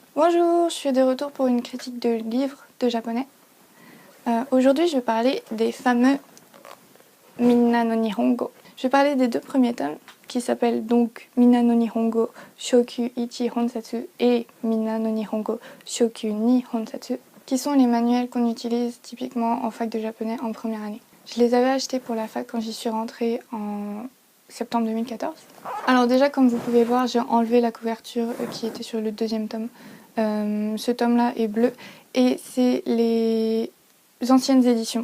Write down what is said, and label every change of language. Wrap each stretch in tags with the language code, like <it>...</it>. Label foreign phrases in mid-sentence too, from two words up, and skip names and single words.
<fr>Bonjour, je suis de retour pour une critique de livres de japonais. Aujourd'hui, je vais parler des fameux Minna no Nihongo. Je vais parler des deux premiers tomes qui s'appellent donc Minna no Nihongo Shokyu Ichi Honsatsu et Minna no Nihongo Shokyu ni Honsatsu, qui sont les manuels qu'on utilise typiquement en fac de japonais en première année. Je les avais achetés pour la fac quand j'y suis rentrée en septembre 2014. Alors déjà, comme vous pouvez voir, j'ai enlevé la couverture qui était sur le deuxième tome. Ce tome-là est bleu et c'est les anciennes éditions.</fr>